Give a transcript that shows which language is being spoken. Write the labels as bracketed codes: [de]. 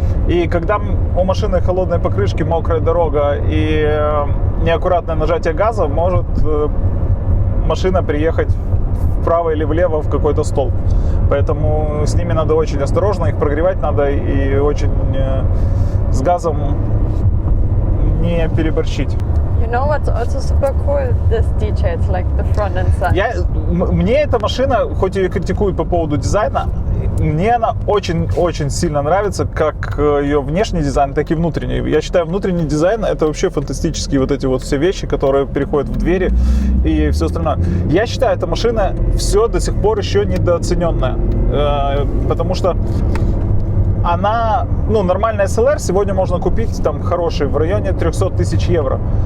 [ru] И когда у машины холодные покрышки, мокрая дорога и неаккуратное нажатие газа, может машина приехать вправо или влево в какой-то столб. Поэтому с ними надо очень осторожно, их прогревать надо и очень с газом не переборщить. [en] You know what's also super cool? This details like the front and side. [ru] Мне эта машина, хоть ее критикуют по поводу дизайна, мне она очень-очень сильно нравится, как ее внешний дизайн, так и внутренний. Я считаю, внутренний дизайн — это вообще фантастические вот эти вот все вещи, которые переходят в двери и все остальное. Я считаю, эта машина все до сих пор еще недооцененная, потому что она, нормальная SLR сегодня можно купить там хороший в районе 300 тысяч евро.